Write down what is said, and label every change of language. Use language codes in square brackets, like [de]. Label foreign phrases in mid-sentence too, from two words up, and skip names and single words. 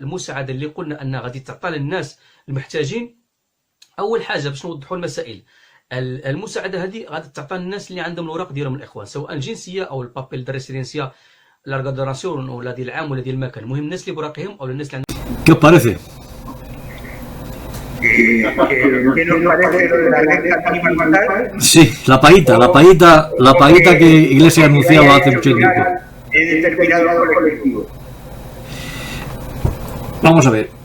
[ar] المساعده اللي قلنا ان غادي تعطى للناس المحتاجين. اول حاجه باش نوضحوا المسائل، المساعده هذه غادي تعطى للناس اللي عندهم الاوراق ديالهم الاخوان، سواء الجنسيه او [es] el papel de residencia, larga duración [ar] ولا ديال العام ولا ديال المكان. المهم الناس اللي بوراقهم او الناس اللي عندهم. [es] ¿Qué os parece? Sí, la paguita que Iglesia anunciaba hace mucho tiempo. Vamos a ver.